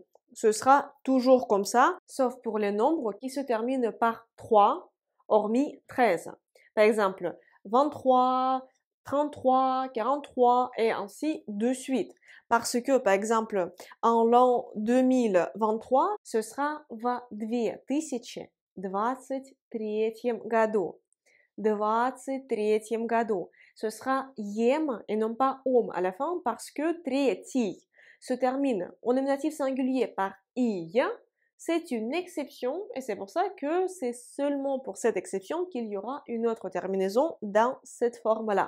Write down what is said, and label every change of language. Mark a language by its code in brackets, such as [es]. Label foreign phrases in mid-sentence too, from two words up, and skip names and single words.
[fr] Ce sera toujours comme ça, sauf pour les nombres qui se terminent par 3, hormis 13. Par exemple, 23, 33, 43 et ainsi de suite. Parce que, par exemple, en l'an 2023, ce sera [ru] в 2023 году. 23 году. [fr] Ce sera yem et non pas om à la fin parce que tretий se termine au nominatif singulier par i. C'est une exception et c'est pour ça que c'est seulement pour cette exception qu'il y aura une autre terminaison dans cette forme-là.